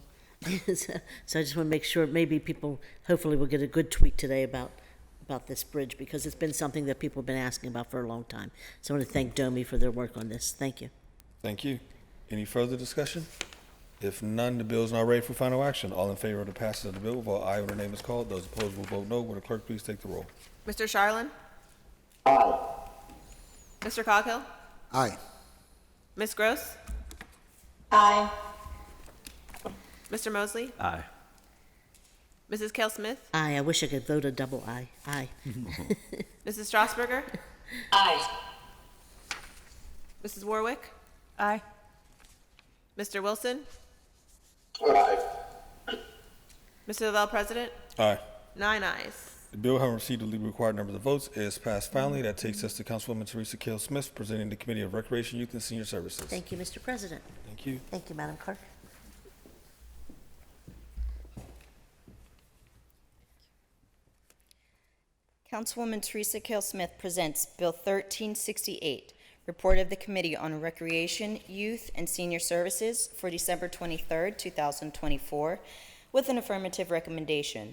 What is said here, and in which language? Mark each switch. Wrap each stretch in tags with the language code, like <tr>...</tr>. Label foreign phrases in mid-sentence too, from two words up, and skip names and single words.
<en>So I just want to make sure maybe people hopefully will get a good tweet today about this bridge, because it's been something that people have been asking about for a long time. So I want to thank Domi for their work on this. Thank you. Thank you. Any further discussion? If none, the bill is now ready for final action. All in favor of the passage of the bill will vote aye when the name is called. Those opposed will vote no. Will the clerk please take the roll? Mr. Charlin? Aye. Mr. Coghill? Aye. Ms. Gross? Aye. Mr. Mosley? Aye. Mrs. Kell Smith? Aye. I wish I could vote a double aye. Aye. Mrs. Strasburger? Aye. Mrs. Warwick? Aye. Mr. Wilson? Aye. Mr. Lavelle, President? Aye. 9 ayes. The bill, having received the legally required number of votes, is passed finally. That takes us to Councilwoman Teresa Kell Smith, presenting the Committee of Recreation, Youth, and Senior Services. Thank you, Mr. President. Thank you. Thank you, Madam Clerk. Councilwoman Teresa Kell Smith presents Bill 1368, Report of the Committee on Recreation, Youth, and Senior Services for December 23, 2024, with an affirmative recommendation.</en>